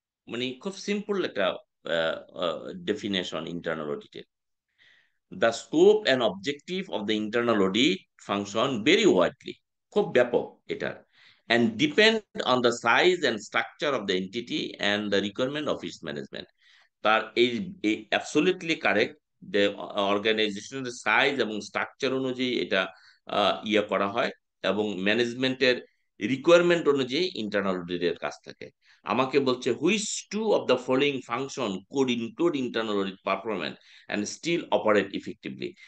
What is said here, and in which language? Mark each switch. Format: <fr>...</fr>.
<bn>মানে খুব সিম্পল একটা ডেফিনেশন ইন্টারনাল অডিটের।</bn> <en>The scope and objective of the internal audit function very widely,</en> <bn>খুব ব্যাপক এটা,</bn> <en>and depend on the size and structure of the entity and the requirement of its management.</en> <bn>তার এই absolutely correct, যে অর্গানাইজেশনের size এবং structure অনুযায়ী এটা ইয়ে করা হয় এবং ম্যানেজমেন্টের রিকোয়ারমেন্ট অনুযায়ী ইন্টারনাল অডিটের কাজ থাকে। আমাকে বলছে</bn> <en>Which two of the following function could include internal audit performance and still operate effectively.</en>